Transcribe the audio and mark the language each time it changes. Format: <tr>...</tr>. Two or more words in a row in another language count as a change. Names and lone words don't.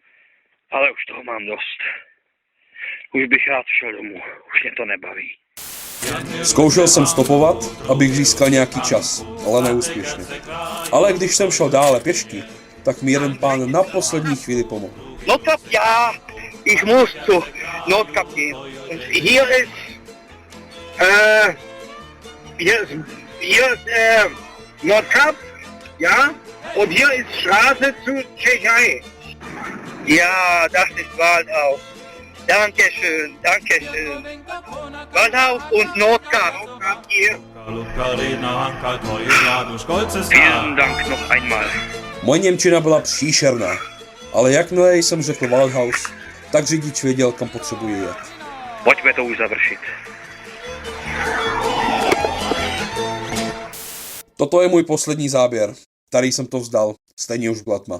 <cs>Ale už toho mám dost. Už bych rád šel domů, už mě to nebaví. Zkoušel jsem stopovat, abych získal nějaký čas, ale neúspěšně. Ale když jsem šel dále pěšky, tak mi jeden pán na poslední chvíli pomohl.</cs> <de>Notcup, ja, ich muss zu Notcup gehen. Und hier ist Notcup, ja, und hier ist Straße zu Tschechei. Ja, das ist Waldau. Dankeschön, Dankeschön. Waldau und Notcup. Notcup hier. Vielen Dank noch einmal.</de> <cs>Moje němčina byla příšerná, ale jakmile jsem řekl Waldhaus, tak řidič věděl, kam potřebuje jet. Pojďme to už završit. Toto je můj poslední záběr, který jsem to vzdal, stejně už byla tma.</cs>